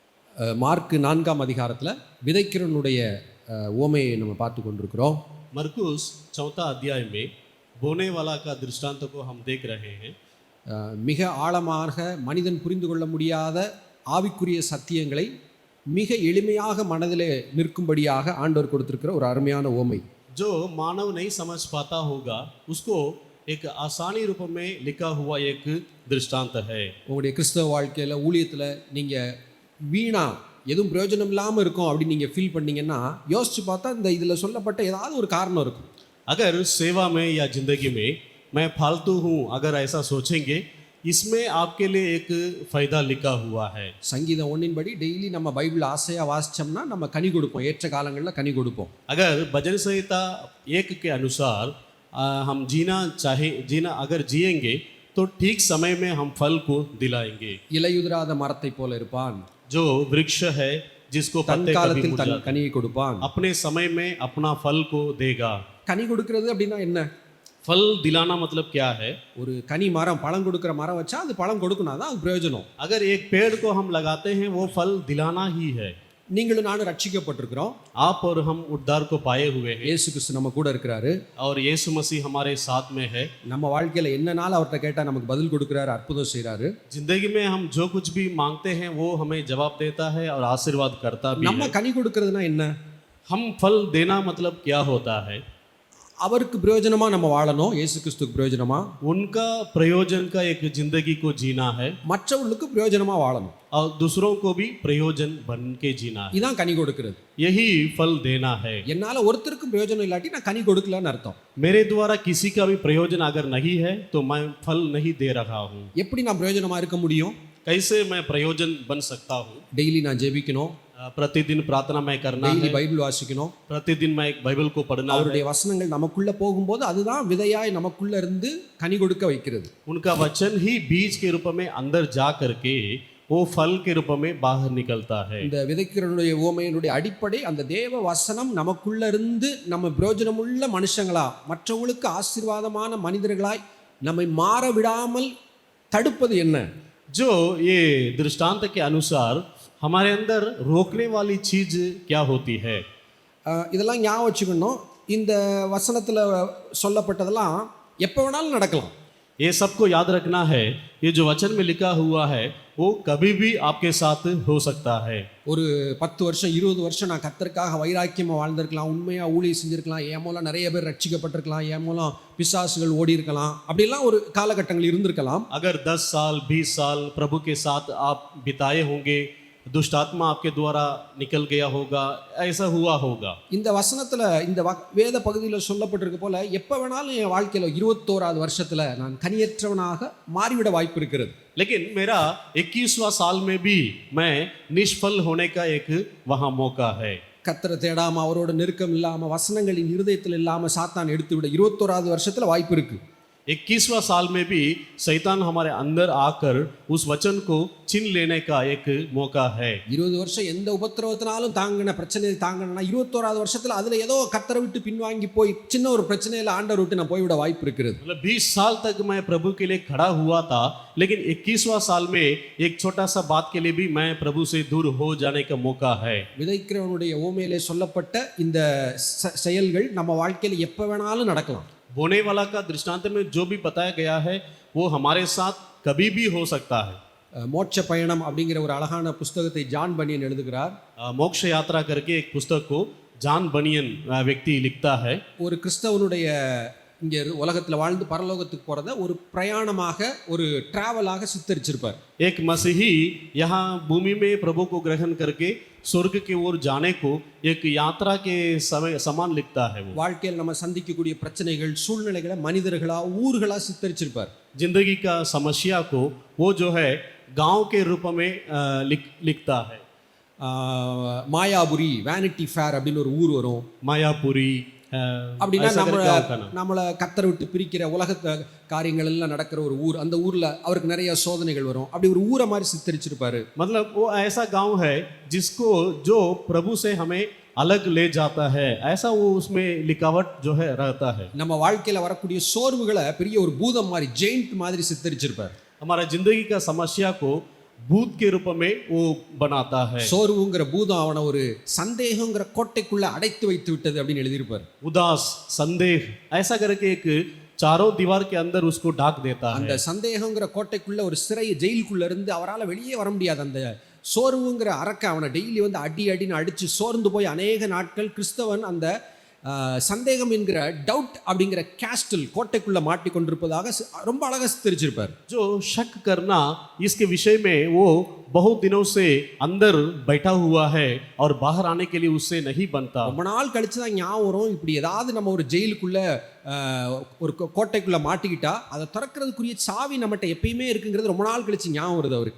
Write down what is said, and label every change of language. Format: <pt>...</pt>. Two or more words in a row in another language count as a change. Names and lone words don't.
<ta>மார்க் 4ஆம் அதிகாரத்தில் விதைக்கிறவனுடைய உவமையை நம்ம பார்த்து கொண்டிருக்கிறோம்.</ta> <hi>मरकुस चौथा अध्याय में बोने वाला का दृष्टांत को हम देख रहे हैं.</hi> <ta>மிக ஆழமாக மனிதன் புரிந்து கொள்ள முடியாத ஆவிக்குரிய சத்தியங்களை மிக எளிமையாக மனதிலே நிற்கும்படியாக ஆண்டவர் கொடுத்திருக்கிற ஒரு அருமையான உவமை.</ta> <hi>जो मानव नहीं समझ पाता होगा उसको एक आसानी रूप में लिखा हुआ एक दृष्टांत है.</hi> <ta>உங்களுடைய கிறிஸ்தவ வாழ்க்கையில் ஊழியத்தில் நீங்கள் வீணா எதுவும் பிரயோஜனம் இல்லாமல் இருக்கும் அப்படின்னு நீங்கள் ஃபீல் பண்ணீங்கன்னா யோசிச்சு பார்த்தா இந்த இதில் சொல்லப்பட்ட ஏதாவது ஒரு காரணம் இருக்கும்.</ta> <hi>अगर सेवा में या जिंदगी में मैं फालतू हूँ अगर ऐसा सोचेंगे इसमें आपके लिए एक फायदा लिखा हुआ है.</hi> <ta>சங்கீதம் 1 படி டெய்லி நம்ம பைபிள் ஆசையாக வாசித்தோம்னா நம்ம கனி கொடுப்போம், ஏற்ற காலங்களில் கனி கொடுப்போம்.</ta> <hi>अगर भजन संहिता 1 के अनुसार हम जीना अगर जिएंगे तो ठीक समय में हम फल को दिलाएंगे.</hi> <ta>இலையுதிராத மரத்தை போல இருப்பான்,</ta> <hi>जो वृक्ष है जिसको</hi> <ta>தன்</ta> <hi>पत्ते कभी</hi> <ta>காலத்தில் தன்</ta> <hi>मुरझाते</hi> <ta>கனியை கொடுப்பான்.</ta> <hi>अपने समय में अपना फल को देगा.</hi> <ta>கனி கொடுக்கிறது அப்படின்னா என்ன?</ta> <hi>फल दिलाना मतलब क्या है?</hi> <ta>ஒரு கனி மரம், பழம் கொடுக்குற மரம் வச்சா அது பழம் கொடுக்கணும், அதான் அது பிரயோஜனம்.</ta> <hi>अगर एक पेड़ को हम लगाते हैं वो फल दिलाना ही है.</hi> <ta>நீங்களும் நானும் ரட்சிக்கப்பட்டிருக்கிறோம்.</ta> <hi>आप और हम उद्धार को पाए हुए हैं</hi> <ta>இயேசு கிறிஸ்து நம்ம கூட இருக்கிறாரு.</ta> <hi>और यीशु मसीह हमारे साथ में है.</hi> <ta>நம்ம வாழ்க்கையில் என்னனாலும் அவர்கிட்ட கேட்டால் நமக்கு பதில் கொடுக்குறாரு, அற்புதம் செய்கிறாரு.</ta> <hi>जिंदगी में हम जो कुछ भी मांगते हैं वो हमें जवाब देता है और आशीर्वाद करता भी</hi> <ta>நம்ம</ta> <hi>है.</hi> <ta>கனி கொடுக்கறதுனா என்ன?</ta> <hi>हम फल देना मतलब क्या होता है?</hi> <ta>அவருக்கு பிரயோஜனமா நம்ம வாழணும், இயேசு கிறிஸ்துக்கு பிரயோஜனமா,</ta> <hi>उनका प्रयोजन का एक जिंदगी को जीना है</hi> <ta>மற்றவர்களுக்கு பிரயோஜனமா வாழணும்.</ta> <hi>और दूसरों को भी प्रयोजन बन के जीना है.</hi> <ta>இதான் கனி கொடுக்கிறது.</ta> <hi>यही फल देना है.</hi> <ta>என்னால ஒருத்தருக்கும் பிரயோஜனம் இல்லாட்டி நான் கனி கொடுக்கலன்னு அர்த்தம்.</ta> <hi>मेरे द्वारा किसी का भी प्रयोजन अगर नहीं है तो मैं फल नहीं दे रहा हूँ.</hi> <ta>எப்படி நான் பிரயோஜனமா இருக்க முடியும்?</ta> <hi>कैसे मैं प्रयोजन बन सकता हूँ?</hi> <ta>டெய்லி நான் ஜெபிக்கணும்,</ta> <hi>प्रतिदिन प्रार्थना मैं करना</hi> <ta>டெய்லி</ta> <hi>है.</hi> <ta>பைபிள் வாசிக்கணும்.</ta> <hi>प्रतिदिन मैं एक बाइबल को पढ़ना है.</hi> <ta>அவருடைய வசனங்கள் நமக்குள்ள போகும்போது அதுதான் விதையாய் நமக்குள்ள இருந்து கனி கொடுக்க வைக்கிறது.</ta> <hi>उनका वचन ही बीज के रूप में अंदर जा करके वो फल के रूप में बाहर निकलता है.</hi> <ta>இந்த விதைக்கிறவனுடைய உவமையினுடைய அடிப்படை அந்த தேவ வசனம் நமக்குள்ள இருந்து நம்ம பிரயோஜனமுள்ள மனுஷங்களா, மற்றவங்களுக்கு ஆசீர்வாதமான மனிதர்களாய் நம்மை மாற விடாமல் தடுப்பது என்ன?</ta> <hi>जो ये दृष्टांत के अनुसार हमारे अंदर रोकने वाली चीज क्या होती है?</hi> <ta>இதெல்லாம் ஞாபகம் வச்சுக்கணும். இந்த வசனத்தில் சொல்லப்பட்டதெல்லாம் எப்போ வேணாலும் நடக்கலாம்.</ta> <hi>ये सबको याद रखना है. ये जो वचन में लिखा हुआ है वो कभी भी आपके साथ हो सकता है.</hi> <ta>ஒரு 10 வருஷம் 20 வருஷம் நான் கர்த்தருக்காக வைராக்கியமாக வாழ்ந்திருக்கலாம், உண்மையாக ஊழியம் செஞ்சுருக்கலாம், என் மூலம் நிறைய பேர் ரட்சிக்கப்பட்டிருக்கலாம், என் மூலம் பிசாசுகள் ஓடி இருக்கலாம், அப்படிலாம் ஒரு காலகட்டங்கள் இருந்திருக்கலாம்.</ta> <hi>अगर 10 साल 20 साल प्रभु के साथ आप बिताए होंगे, दुष्ट आत्मा आपके द्वारा निकल गया होगा, ऐसा हुआ होगा.</hi> <ta>இந்த வசனத்தில் இந்த வேத பகுதியில் சொல்லப்பட்டிருக்க போல எப்போ வேணாலும் என் வாழ்க்கையில் 21வது வருஷத்தில் நான் கனியற்றவனாக மாறிவிட வாய்ப்பு இருக்கிறது.</ta> <hi>लेकिन मेरा 21वां साल में भी मैं निष्फल होने का एक वहाँ मौका है.</hi> <ta>கர்த்தரை தேடாமல் அவரோட நெருக்கம் இல்லாமல் வசனங்களின் இருதயத்தில் இல்லாமல் சாத்தான் எடுத்து விட 21வது வருஷத்தில் வாய்ப்பு இருக்குது.</ta> <hi>21वां साल में भी शैतान हमारे अंदर आकर उस वचन को छीन लेने का एक मौका है.</hi> <ta>20 வருஷம் எந்த உபத்திரவத்தினாலும் தாங்கின பிரச்சனையை தாங்கினா 21வது வருஷத்தில் அதில் ஏதோ கர்த்தரை விட்டு பின்வாங்கி போய் சின்ன ஒரு பிரச்சனையில் ஆண்டவர் விட்டு நான் போய்விட வாய்ப்பு இருக்கிறது.</ta> <hi>मतलब 20 साल तक मैं प्रभु के लिए खड़ा हुआ था, लेकिन 21वां साल में एक छोटा सा बात के लिए भी मैं प्रभु से दूर हो जाने का मौका है.</hi> <ta>விதைக்கிறவனுடைய ஓமையிலே சொல்லப்பட்ட இந்த செயல்கள் நம்ம வாழ்க்கையில் எப்போ வேணாலும் நடக்கலாம்.</ta> <hi>बोने वाला का दृष्टांत में जो भी बताया गया है वो हमारे साथ कभी भी हो सकता है.</hi> <ta>மோட்ச பயணம் அப்படிங்கிற ஒரு அழகான புஸ்தகத்தை ஜான் பனியன் எழுதுகிறார்.</ta> <hi>मोक्ष यात्रा करके एक पुस्तक को जॉन बनियन व्यक्ति लिखता है.</hi> <ta>ஒரு கிறிஸ்தவனுடைய இங்கே உலகத்தில் வாழ்ந்து பரலோகத்துக்கு போகிறத ஒரு பிரயாணமாக ஒரு டிராவலாக சித்தரிச்சிருப்பார்.</ta> <hi>एक मसीही यहाँ भूमि में प्रभु को ग्रहण करके स्वर्ग की ओर जाने को एक यात्रा के समय समान लिखता है. वो</hi> <ta>வாழ்க்கையில் நம்ம சந்திக்கக்கூடிய பிரச்சனைகள், சூழ்நிலைகளை மனிதர்களா ஊர்களா சித்தரிச்சிருப்பார்.</ta> <hi>जिंदगी का समस्या को वो जो है गांव के रूप में लिखता है.</hi> <ta>மாயாபுரி, வேனிட்டி ஃபேர் அப்படின்னு ஒரு ஊர் வரும்.</ta> <hi>मायापुरी</hi> <ta>அப்படின்னா நம்மளை கத்தரை விட்டு பிரிக்கிற உலகத்தை காரியங்கள் எல்லாம் நடக்கிற ஒரு ஊர். அந்த ஊரில் அவருக்கு நிறைய சோதனைகள் வரும். அப்படி ஒரு ஊரை மாதிரி சித்தரிச்சிருப்பாரு.</ta> <hi>मतलब वो ऐसा गांव है जिसको जो प्रभु से हमें अलग ले जाता है, ऐसा वो उसमें लिखावट जो है रहता है.</hi> <ta>நம்ம வாழ்க்கையில் வரக்கூடிய சோர்வுகளை பெரிய ஒரு பூதம் மாதிரி, ஜெயிண்ட் மாதிரி சித்தரிச்சிருப்பார்.</ta> <hi>हमारा जिंदगी का समस्या को भूत के रूप में वो बनाता है।</hi> <ta>சோர்வுங்கிற பூதம் அவனை ஒரு சந்தேகங்கிற கோட்டைக்குள்ள அடைத்து வைத்து விட்டது அப்படின்னு எழுதியிருப்பார்.</ta> <hi>उदास, संदेह ऐसा करके एक चारों दीवार के अंदर उसको ढाक देता है।</hi> <ta>அந்த சந்தேகங்கிற கோட்டைக்குள்ள ஒரு சிறை ஜெயிலுக்குள்ள இருந்து அவரால் வெளியே வர முடியாது. அந்த சோர்வுங்கிற அரக்க அவனை டெய்லி வந்து அடின்னு அடிச்சு சோர்ந்து போய் அநேக நாட்கள் கிறிஸ்தவன் அந்த சந்தேகம் என்கிற டவுட் அப்படிங்கிற கேஸ்டில் கோட்டைக்குள்ள மாட்டி கொண்டிருப்பதாக ரொம்ப அழகா சித்தரிச்சிருப்பார்.</ta> <hi>जो शक करना इसके विषय में वो बहुत दिनों से अंदर बैठा हुआ है और बाहर आने के लिए उससे नहीं बनता।</hi> <ta>ரொம்ப நாள் கழிச்சு தான் ஞாபகம் வரும், இப்படி ஏதாவது நம்ம ஒரு ஜெயிலுக்குள்ள ஒரு கோட்டைக்குள்ள மாட்டிக்கிட்டா அதை திறக்கிறதுக்குரிய சாவி நம்மகிட்ட எப்பயுமே இருக்குங்கிறது ரொம்ப நாள் கழிச்சு ஞாபகம் வருது அவருக்கு.</ta>